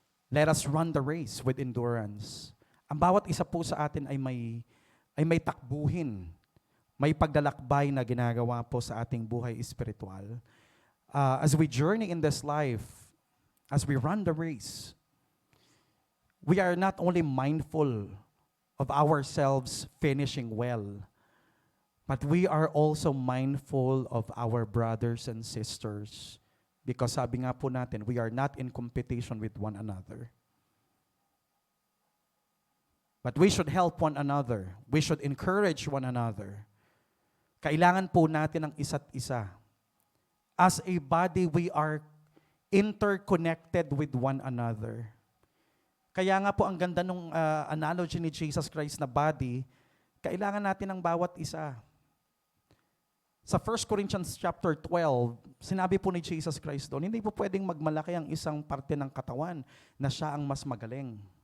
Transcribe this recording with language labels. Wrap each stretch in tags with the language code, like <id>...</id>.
<en>Let us run the race with endurance.</en> <tl>Ang bawat isa po sa atin ay may takbuhin. May paglalakbay na ginagawa po sa ating buhay espiritual.</tl> <en>As we journey in this life, as we run the race, we are not only mindful of ourselves finishing well, but we are also mindful of our brothers and sisters Because</en> <tl>sabi nga po natin,</tl> <en>we are not in competition with one another. But we should help one another. We should encourage one another.</en> <tl>Kailangan po natin ang isa't isa.</tl> <en>As a body, we are interconnected with one another.</en> <tl>Kaya nga po ang ganda nung analogy ni Jesus Christ na body, kailangan natin ng bawat isa. Sa 1 Corinthians chapter 12, sinabi po ni Jesus Christ doon, hindi po pwedeng magmalaki ang isang parte ng katawan na siya ang mas magaling.</tl>